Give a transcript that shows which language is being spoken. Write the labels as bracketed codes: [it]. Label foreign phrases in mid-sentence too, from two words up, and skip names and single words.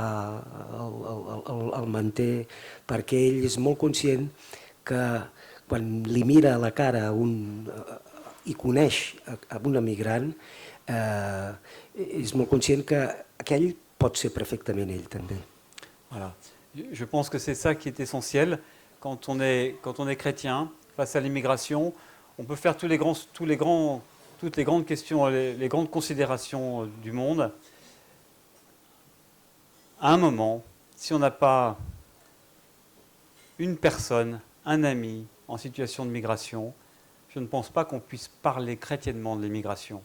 [ca] el manté, perquè ell és molt conscient que quan li mira a la cara i coneix a un emigrant, és molt conscient que aquell pot ser perfectament ell també. [fr] Voilà. Je pense que c'est ça qui est essentiel. Quand on est chrétien, face à l'immigration, on peut faire toutes les grandes questions, les grandes considérations du monde. À un moment, si on n'a pas une personne, un ami en situation de migration, je ne pense pas qu'on puisse parler chrétiennement de l'immigration.